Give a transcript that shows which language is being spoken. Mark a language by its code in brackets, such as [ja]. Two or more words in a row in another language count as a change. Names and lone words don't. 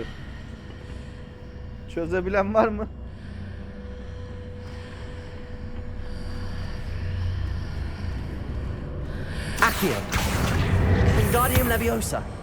[tr] Çözebilen var mı? Accio. Wingardium Leviosa.